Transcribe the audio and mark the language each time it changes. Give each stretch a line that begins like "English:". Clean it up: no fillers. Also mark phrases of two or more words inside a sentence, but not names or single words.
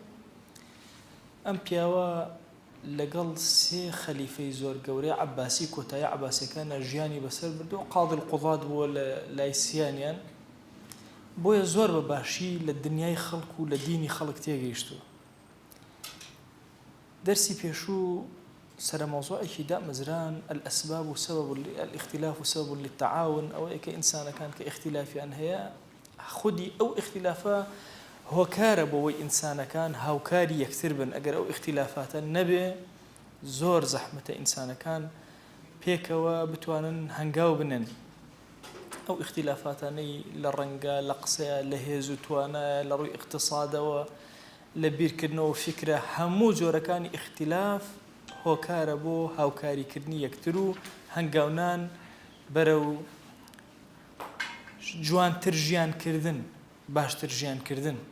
Central Kurdish: ئەم پیاوە لەگەڵ سێ خەلیفەی زۆر گەورەی عەباسی، کۆتایی عەباسیەکانە ژیانی بەسەر بردو.
Arabic: قاضی القوضات
Central Kurdish: بووە لە لای سییانیان، بۆیە زۆر بە باشی لە دنیای خەڵک و لە دینی خەڵک تێگەیشتووە. دەرسی پێشوو سەر مەوزوعێکی دامەزران
Arabic: الأسباب و سبب الاختلاف و سبب للتعاون،
Central Kurdish: ئەوەیە کە ئینسانەکان کە اختلافیان هەیە، خودی ئەو اختلافە هۆکارە بۆەوەی ئینسانەکان هاوکاری یەکتر بن. ئەگەر ئەو اختلافاتە نەبێ، زۆر زەحمەتە ئینسانەکان پێکەوە بتوانن هەنگاو بنن. ئەو اختلافاتانەی لە ڕەنگە، لە قسەیە، لە هێز و توانایە، لە ڕووی اقتصادەوە، لە بیرکردنەوە فکرە، هەموو جۆرەکانی اختلاف هۆکارە بۆ هاوکاریکردنی یەکتر و هەنگاونان بەرەو جوانتر ژیانکردن، باشتر ژیانکردن.